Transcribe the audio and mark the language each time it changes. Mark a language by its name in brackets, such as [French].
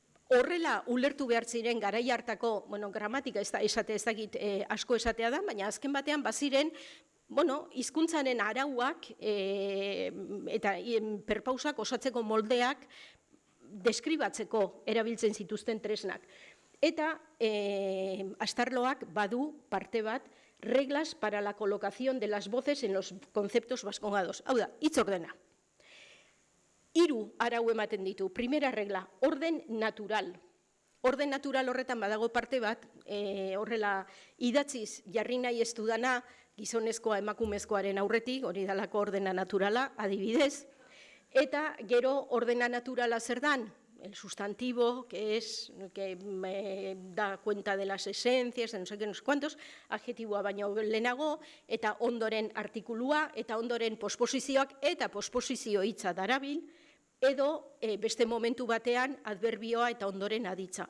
[Basque] horrela ulertu behar ziren garai hartako, gramatika esate ez dakit asko esatea da, baina azken batean baziren, hizkuntzaren arauak eta perpausak osatzeko moldeak deskribatzeko erabiltzen zituzten tresnak. Eta Astarloak badu parte bat, [Spanish] reglas para la colocación de las voces en los conceptos vascongados. [Basque] Hau da, hitz ordena. 3 arau ematen ditu. [Spanish] Primera regla, orden natural. [Basque] Orden natural horretan badago parte bat, horrela idatziz jarri nahi ez dudana, gizonezkoa emakumezkoaren aurretik, hori dalako ordena naturala, adibidez, eta gero ordena naturala zer dan, [Spanish] el sustantivo, que da cuenta de las esencias, de no sé qué, no sé cuántos, [Basque] adjetiboa baino lehenago, eta ondoren artikulua, eta ondoren posposizioak, eta posposizio hitza darabil, edo beste momentu batean adverbioa eta ondoren aditza.